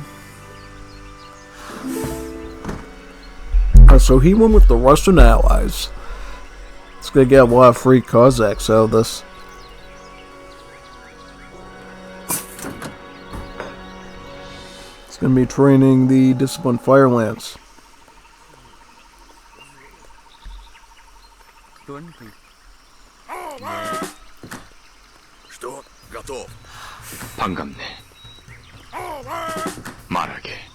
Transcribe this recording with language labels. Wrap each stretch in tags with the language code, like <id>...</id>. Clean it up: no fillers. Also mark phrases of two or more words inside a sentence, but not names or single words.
<en>So he went with the Russian allies. It's gonna get a lot of free Cossacks out of this. It's gonna be training the Disciplined Fire Lance.</en> <ru>Что? Готов.</ru> <ko>반갑네. 말하게.</ko>